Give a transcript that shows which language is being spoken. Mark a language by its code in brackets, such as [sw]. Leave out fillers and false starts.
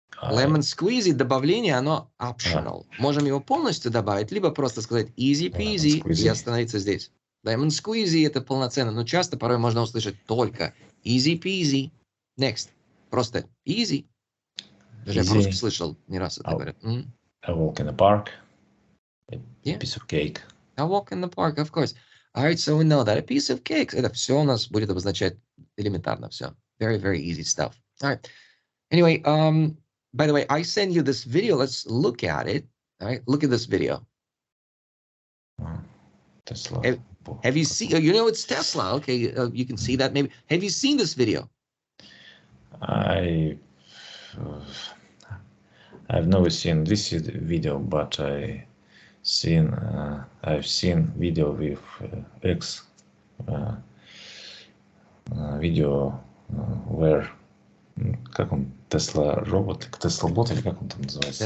[ru] Lemon squeezy, добавление, оно optional. Можем его полностью добавить, либо просто сказать easy peasy и остановиться здесь. Lemon squeezy это полноценно, но часто порой можно услышать только easy peasy. [en] Next. [ru] Просто easy. Даже я по-русски слышал не раз это говорят. [en] A walk in the park. A piece of cake. A walk in the park, of course. All right, so we know that. A piece of cake. [ru] Это все у нас будет обозначать элементарно все. [en] Very, very easy stuff. All right. Anyway, by the way, I send you this video. Let's look at it. All right, look at this video. Tesla. Have you seen? You know it's Tesla. Okay, you can see that maybe. Have you seen this video? I've never seen this video, but I've seen video with video where [ru] как он, [en] Tesla робот, Tesla bot [ru] или как он там называется?